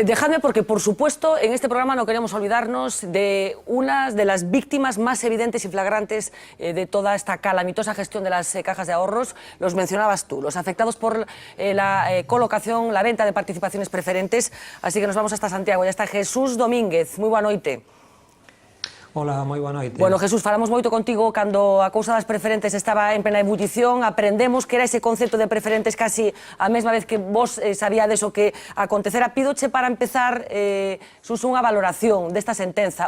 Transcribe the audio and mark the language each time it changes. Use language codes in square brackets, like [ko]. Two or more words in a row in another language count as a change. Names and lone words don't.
[es] Dejadme, porque por supuesto en este programa no queremos olvidarnos de una de las víctimas más evidentes y flagrantes de toda esta calamitosa gestión de las cajas de ahorros. Los mencionabas tú, los afectados por la colocación, la venta de participaciones preferentes. Así que nos vamos hasta Santiago. Ya está Jesús Domínguez. [gl] Muy boa noite. Hola, moi boa noite. Bueno, Jesús, falamos moito contigo cando a cousa das preferentes estaba en plena ebullición, aprendemos que era ese concepto de preferentes casi a mesma vez que vos sabíades o que acontecera. Pídoche para empezar, Sus, unha valoración desta sentenza.